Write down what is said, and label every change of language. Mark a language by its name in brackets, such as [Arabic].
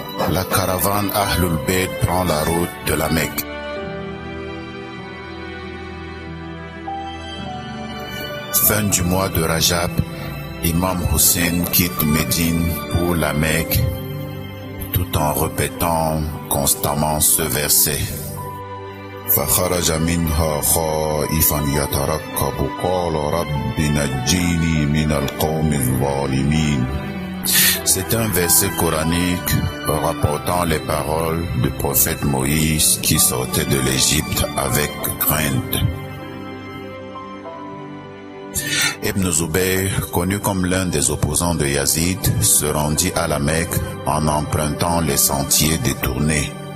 [French] La caravane Ahlul Bayt prend la route de la Mecque. Fin du mois de Rajab, Imam Hussein quitte Médine pour la Mecque, tout en répétant constamment ce verset. [Arabic] فخرج منها خائفا يترقب قال رب نجني من القوم الظالمين. [French] C'est un verset coranique rapportant les paroles du prophète Moïse qui sortait de l'Égypte avec crainte. Ibn Zubayr, connu comme l'un des opposants de Yazid, se rendit à la Mecque en empruntant les sentiers détournés.